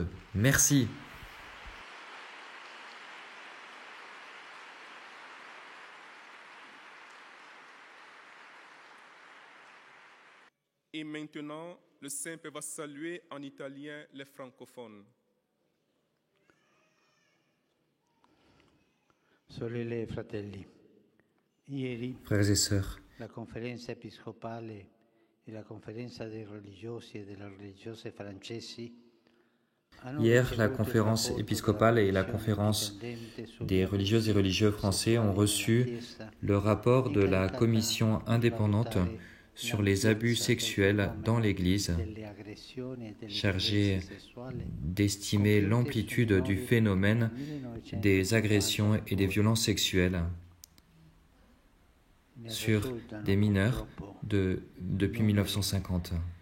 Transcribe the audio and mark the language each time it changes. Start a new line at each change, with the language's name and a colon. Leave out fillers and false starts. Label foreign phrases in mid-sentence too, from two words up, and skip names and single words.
French: Merci. Et maintenant, le Saint-Père va saluer en italien les francophones.
Italian: Sorelle e fratelli, ieri
French: Frères et sœurs,
Italian: la conferenza episcopale e la conferenza dei religiosi e delle religiose francesi
French: hier, la conférence épiscopale et la conférence des religieuses et religieux français ont reçu le rapport de la commission indépendante sur les abus sexuels dans l'Église, chargée d'estimer l'amplitude du phénomène des agressions et des violences sexuelles sur des mineurs depuis 1950.